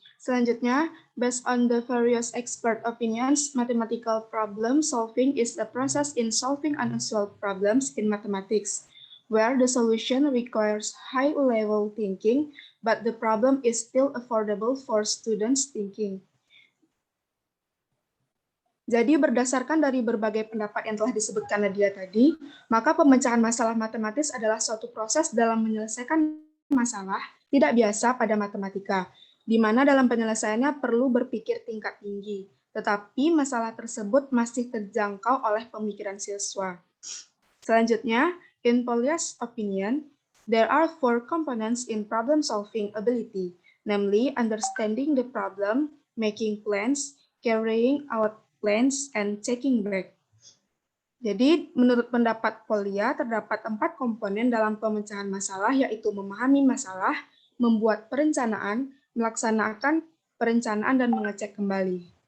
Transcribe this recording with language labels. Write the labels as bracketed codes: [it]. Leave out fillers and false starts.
[id] Selanjutnya, [en] based on the various expert opinions, mathematical problem solving is a process in solving unsolved problems in mathematics. where the solution requires high-level thinking, but the problem is still affordable for students thinking. [id] Jadi berdasarkan dari berbagai pendapat yang telah disebutkan Nadia tadi, maka pemecahan masalah matematis adalah suatu proses dalam menyelesaikan masalah tidak biasa pada matematika, di mana dalam penyelesaiannya perlu berpikir tingkat tinggi, tetapi masalah tersebut masih terjangkau oleh pemikiran siswa. Selanjutnya, [en] in Polya's opinion, there are 4 components in problem-solving ability, namely understanding the problem, making plans, carrying out plans, and taking back. [id] Jadi, menurut pendapat Polya, terdapat 4 komponen dalam pemecahan masalah, yaitu memahami masalah, membuat perencanaan, melaksanakan perencanaan, dan mengecek kembali.